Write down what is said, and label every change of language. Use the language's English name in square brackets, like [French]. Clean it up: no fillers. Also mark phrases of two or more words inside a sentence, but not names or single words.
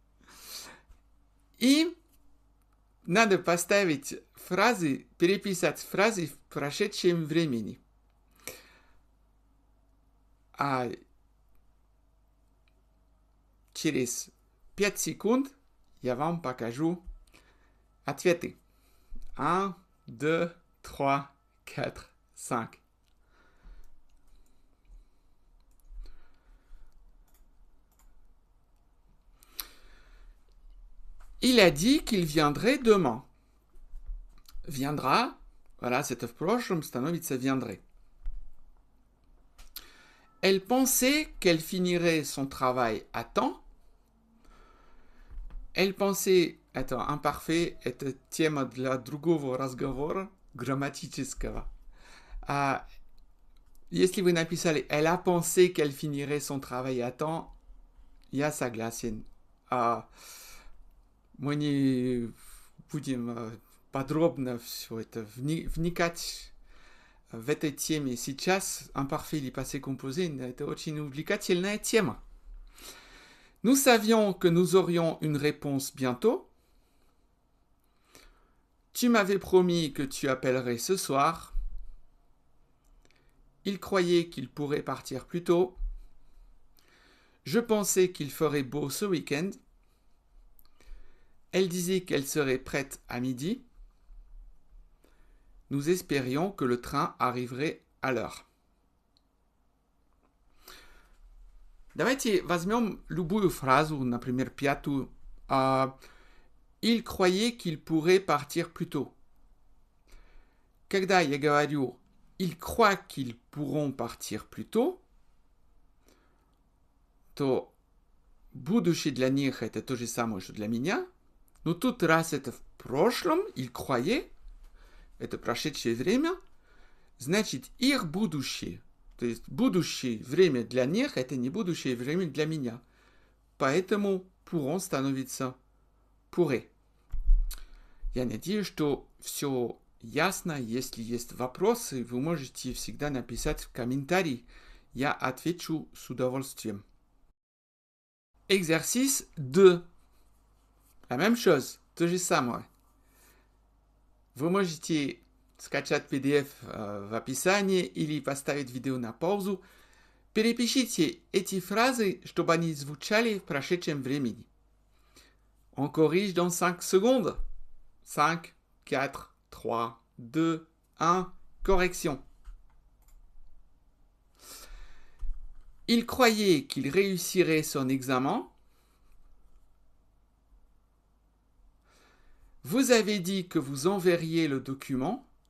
[Russian] И надо поставить фразы, переписать фразы в прошедшем времени. А через 5 секунд я вам покажу ответы. 1, 2, 3, 4, 5. [French] Il a dit qu'il viendrait demain. Viendra, voilà, c'est [Russian] в прошлом, становится [French] viendrait. Elle pensait qu'elle finirait son travail à temps. Elle pensait, [Russian] это imparfait, это тема для другого разговора, грамматического. Если вы написали [French] «Elle a pensé qu'elle finirait son travail à temps», [Russian] я согласен. Мы не будем подробно все это вникать в этой теме сейчас. Imparfait или [French] passé composé, [Russian] это очень увлекательная тема. [French] Nous savions que nous aurions une réponse bientôt. Tu m'avais promis que tu appellerais ce soir. Il croyait qu'il pourrait partir plus tôt. Je pensais qu'il ferait beau ce week-end. Elle disait qu'elle serait prête à midi. Nous espérions que le train arriverait à l'heure. [Russian] Давайте возьмем любую фразу, например, пятую. [French] Il croyait qu'il pourrait partir plus tôt. [Russian] Когда я говорю [French] il croit qu'ils pourront partir plus tôt, [Russian] то будущее для них это то же самое, что для меня. Но тут раз это в прошлом, [French] il croyait, [Russian] это прошедшее время, значит их будущее. То есть будущее время для них, это не будущее время для меня. Поэтому pourront становится pourrait. Я надеюсь, что все ясно. Если есть вопросы, вы можете всегда написать в комментарии. Я отвечу с удовольствием. [French] Exercice 2. La même chose, [Russian] то же самое. Вы можете скачать PDF в описании или поставить видео на паузу. Перепишите эти фразы, чтобы они звучали в прошедшем времени. [French] On corrige dans 5 secondes. 5, 4, 3, 2, 1, correction. Il croyait qu'il réussirait son examen. Vous avez dit que vous enverriez le document.